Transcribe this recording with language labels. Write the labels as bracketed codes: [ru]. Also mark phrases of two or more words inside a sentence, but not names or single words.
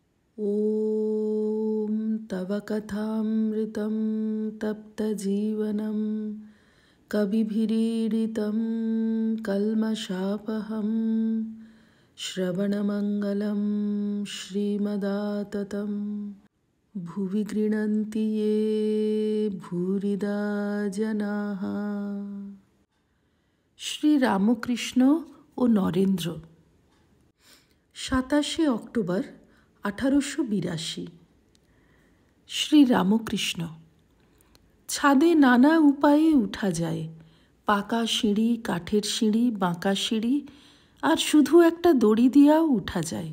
[sa] ॐ तव कथामृतं तप्तजीवनं कविभिरीडितं कल्मषापहं श्रवणमङ्गलं श्रीमदाततं भुवि गृह्णन्ति ये भूरिदा जनाः। [bn] श्री रामकृष्ण ও নরেন্দ্র। 27 অক্টোবর 1882। শ্রী রামকৃষ্ণ। ছাদে নানা উপায়ে উঠা যায়, পাকা সিঁড়ি, কাঠের সিঁড়ি, বাঁকা সিঁড়ি, আর শুধু একটা দড়ি দিয়াও উঠা যায়।